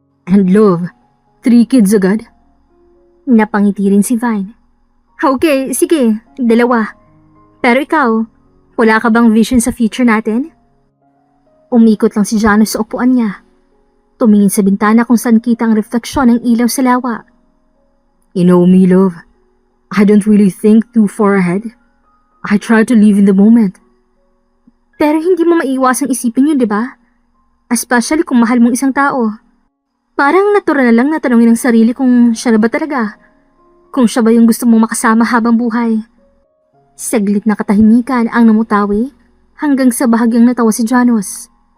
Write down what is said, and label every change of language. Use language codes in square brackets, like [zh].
[en] And love, 3 kids agad? Napangiti rin si Vine. [tl] Okay, sige, 2. Pero ikaw, wala ka bang vision sa future natin? Umikot lang si Janus sa upuan niya. Tumingin sa bintana kung saan kita ang refleksyon ng ilaw sa lawa. [en] You know me, love. I don't really think too far ahead. I try to live in the moment. [tl] Pero hindi mo maiiwasang isipin yun, di ba? Especially kung mahal mong isang tao. Parang natural na lang na tanongin ang sarili kung siya na ba talaga. Kung siya ba yung gusto mong makasama habang buhay. Saglit na katahimikan ang namutawi hanggang sa bahagyang natawa si Janus.